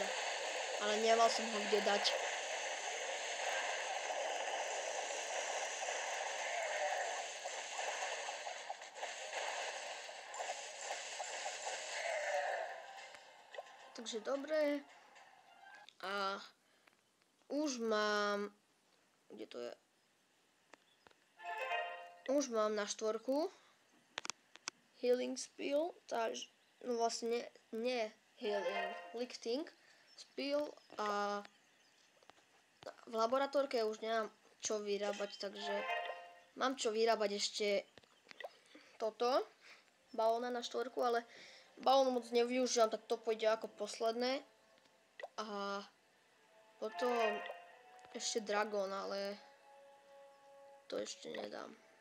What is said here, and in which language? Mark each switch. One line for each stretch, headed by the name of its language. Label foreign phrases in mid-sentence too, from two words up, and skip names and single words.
Slovak: Ale nemal som ho kde dať. Takže dobre. A už mám... Kde to je? Už mám na 4
English: healing spill,
Slovak: takže... No vlastne nie healing,
English: lifting spill
Slovak: a v laboratórke už nemám čo vyrábať, takže mám čo vyrábať ešte toto, balóna na 4, ale balón moc nevyužívam, tak to pôjde ako posledné. A potom ešte dragón, ale to ešte nedám.